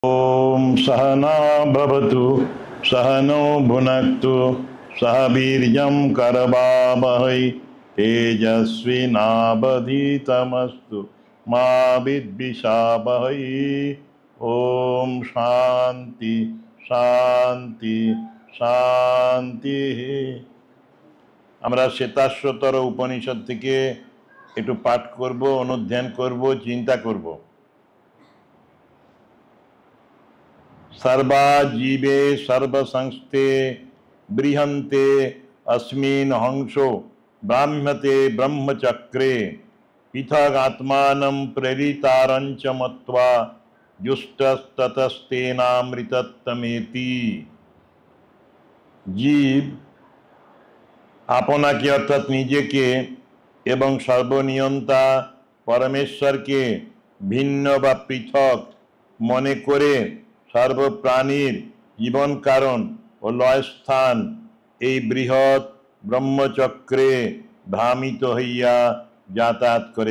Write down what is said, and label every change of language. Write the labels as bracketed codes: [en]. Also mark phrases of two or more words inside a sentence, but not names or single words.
[sa] ओम सहना भवतु सहनो भुनक्तु सह वीर्यं करवावहै तेजस्विनावधीतमस्तु मा विद्विषावहै। ओम शांति शांति शांति। [bn] আমরা শ্বেতাশ্বতর উপনিষদ থেকে একটু পাঠ করব, অনুধ্যান করব, চিন্তা করব। [sa] सर्वा जीवे सर्वसंस्थे बृहन्ते अस्मिन् हंसो ब्राह्मते ब्रह्मचक्रे पृथगात्मानं प्रेरितारञ्च मत्वा जुष्टस्ततस्तेनामृतत्वमेति। [bn] জীব আপনাকে অর্থাৎ নিজেকে এবং সর্বনিয়ন্তা পরমেশ্বরকে ভিন্ন বা পৃথক মনে করে সর্বপ্রাণীর জীবন কারণ ও লয়স্থান এই বৃহৎ ব্রহ্মচক্রে ভ্রামিত হইয়া যাতায়াত করে।